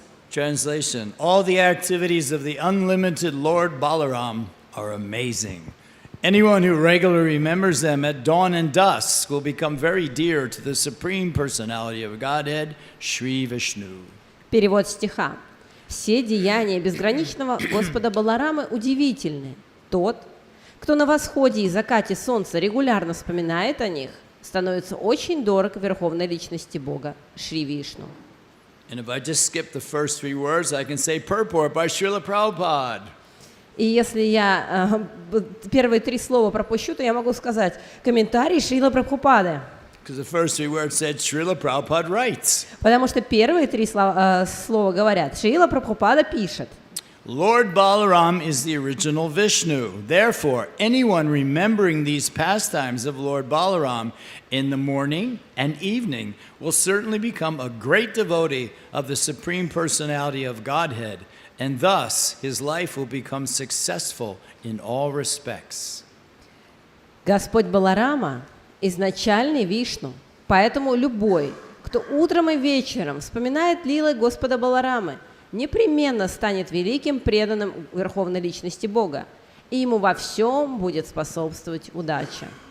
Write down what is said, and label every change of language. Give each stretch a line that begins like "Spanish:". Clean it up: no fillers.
English: Translation. All the activities of the unlimited Lord Balaram are amazing. Anyone who regularly remembers them at dawn and dusk will become very dear to the Supreme Personality of Godhead, Shri Vishnu.
Russian: Перевод стиха. Все деяния безграничного Господа Баларамы удивительны. Тот, кто на восходе и закате солнца регулярно вспоминает о них, становится очень дорог Верховной Личности Бога, Шри Вишну.
English: And if I just skip the first three words, I can say purport by Srila Prabhupada.
Russian: И если я первые три слова пропущу, то я могу сказать комментарий Шрила Прабхупады.
English: Because the first three words said Srila Prabhupada writes.
Russian: Потому что первые три слова говорят. Шрила Прабхупада пишет.
English: Lord Balaram is the original Vishnu. Therefore, anyone remembering these pastimes of Lord Balaram in the morning and evening will certainly become a great devotee of the Supreme Personality of Godhead, and thus his life will become successful in all respects.
Russian: Господь Баларама – изначальный Вишну, поэтому любой, кто утром и вечером вспоминает лилы Господа Баларамы, непременно станет великим преданным Верховной Личности Бога, и ему во всем будет способствовать удача.